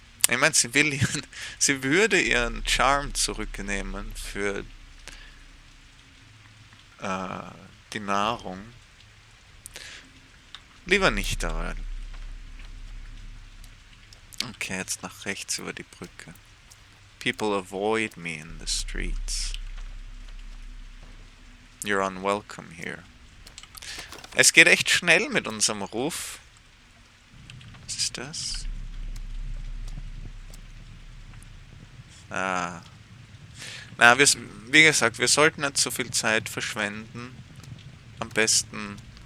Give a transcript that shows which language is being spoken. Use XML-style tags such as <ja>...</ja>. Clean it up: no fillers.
<de>Ich meine, sie würde ihren Charme zurücknehmen für die Nahrung. Lieber nicht daran. Okay, jetzt nach rechts über die Brücke.</de> <en>People avoid me in the streets. You're unwelcome here.</en> <de>Es geht echt schnell mit unserem Ruf. Was ist das? Ah. Na, wie gesagt, wir sollten nicht so viel Zeit verschwenden. Am besten...</de>